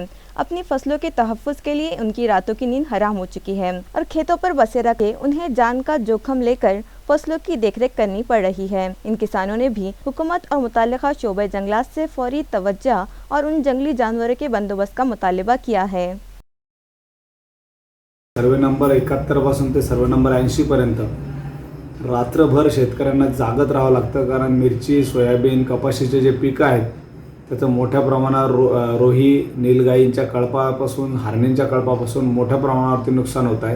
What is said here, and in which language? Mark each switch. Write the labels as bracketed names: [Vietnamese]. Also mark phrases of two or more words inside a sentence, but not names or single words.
[Urdu] اپنی فصلوں کے تحفظ کے لیے ان کی راتوں کی نیند حرام ہو چکی ہے اور کھیتوں پر بسیرا کے انہیں جان کا جوخم لے کر فصلوں کی دیکھ ریکھ کرنی پڑ رہی ہے۔ ان کسانوں نے بھی حکومت اور متعلقہ شعبہ جنگلات سے فوری توجہ اور ان جنگلی جانوروں کے بندوبست کا مطالبہ کیا ہے۔ [Marathi] सर्वे नंबर 71 पासून ते सर्वे नंबर 80 पर्यंत रात्रभर शेतकऱ्यांना जागत राहावं लागतं, कारण मिरची, सोयाबीन, कपाशीचे जे पिकं आहेत त्याचं मोठ्या प्रमाणावर रोही, नीलगाईंच्या कळपापासून, हरणींच्या कळपापासून मोठ्या प्रमाणावरती नुकसान होत आहे.